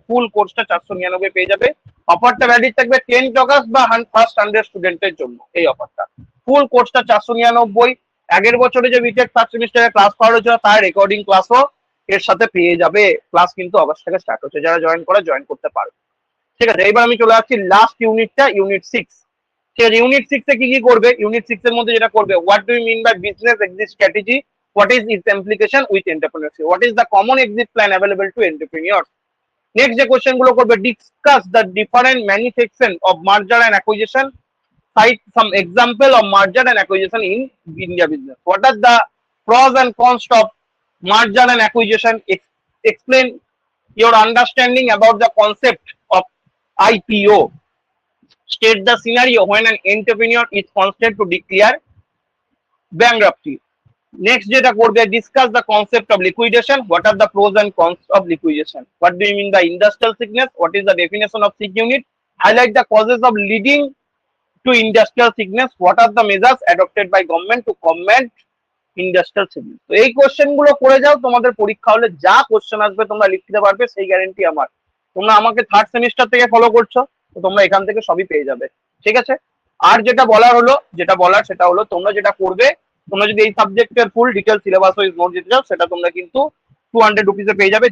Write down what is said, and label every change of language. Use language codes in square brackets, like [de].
[bn] ফুল কোর্সটা 499 পেয়ে যাবে। অফারটা ভ্যালিড থাকবে 10 অগস্ট বা ফার্স্ট 100 স্টুডেন্টের জন্য। এই অফারটা ফুল কোর্সটা 499। আগের বছরে যে বিটেক ফার্স্ট সেমিস্টারে ক্লাস করা হয়েছিল তার রেকর্ডিং ক্লাসও এর সাথে পেয়ে যাবে। ক্লাস কিন্তু অগস্ট থেকে স্টার্ট হচ্ছে, যারা জয়েন করতে পারবে। ঠিক আছে, এবার আমি চলে যাচ্ছি লাস্ট ইউনিটটা, ইউনিট 6। ঠিক আছে, ইউনিট 6 এ কি কি করবে? ইউনিট 6 এর মধ্যে যেটা করবে, [en] what do you mean by business exit strategy, what is its implication with entrepreneurship, what is the common exit plan available to entrepreneurs, [bn] next যে কোশ্চেন গুলো করবে, [en] Discuss the different manifestation of merger and acquisition, cite some example of merger and acquisition in India business. What are the pros and cons of merger and acquisition? Explain your understanding about the concept of IPO. State the scenario when an entrepreneur is constrained to declare bankruptcy. Next [bn] যেটা করবে, [en] discuss the concept of liquidation. What are the pros and cons of liquidation? What do you mean by industrial sickness? What is the definition of sick unit? Highlight the causes of leading to industrial sickness. What are the measures adopted by government to combat industrial sickness? [bn] তো এই question গুলো করে যাও, তোমাদের পরীক্ষা হলে যা question আসবে তোমরা লিখতে পারবে, সেই গ্যারান্টি আমার। তোমরা আমাকে থার্ড সেমিস্টার থেকে ফলো করছো, তো তোমরা এখান থেকে সবই পেয়ে যাবে, ঠিক আছে? আর যেটা বলার সেটা হলো, তোমরা যেটা করবে, তোমরা যদি এই সাবজেক্টের ফুল ডিটেল সিলেবাস ওয়াইজ নোট দিতে চাও, সেটা তোমরা কিন্তু 200 রুপিসে পেয়ে যাবে।